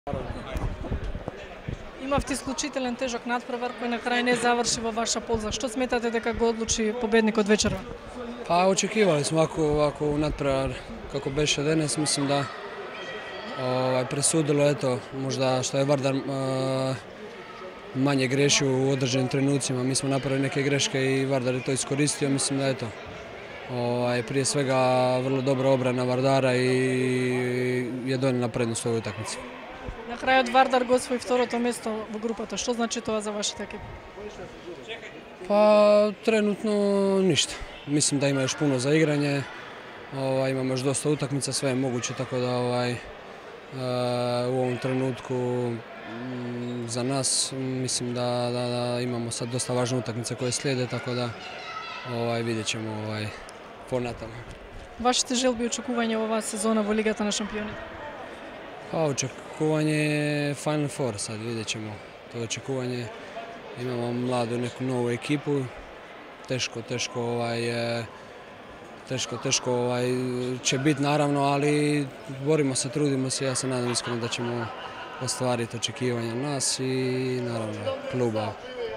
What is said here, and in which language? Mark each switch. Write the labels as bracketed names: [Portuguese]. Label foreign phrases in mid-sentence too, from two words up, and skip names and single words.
[Macedonian] Имавте исклучителен тежок надпревар кој на крај не заврши во ваша полза. Што сметате дека го одлучи победник од вечерва? [Croatian] Pa očekivali smo ovako nadprevar kako beše danas, mislim da presudilo eto, možda što je Vardar manje grešio u određenim trenucima, mi smo napravili neke greške i Vardar je to iskoristio, mislim da eto, prije svega vrlo dobra obrana Vardara i je donijela prednost u ovoj utakmici. [Macedonian] На крајот Вардар го освои второто место во групата. Што значи тоа за вашата екипа? [Croatian] Pa trenutno ništa. Mislim da ima još puno za igranje, imamo još dosta utakmica, sve je moguće, tako da u ovom trenutku za nas mislim da imamo sad dosta važne utakmice koje slijede, tako da vidjet ćemo po natama. [Macedonian] Вашите желби и очекувања ова сезона во Лигата на шампионите? [Croatian] Pa očekivanje je Final Four, sad vidjet ćemo to očekivanje. Imamo mladu neku novu ekipu, teško će biti naravno, ali borimo se, trudimo se, ja se nadam iskreno da ćemo ostvariti očekivanja nas i naravno kluba.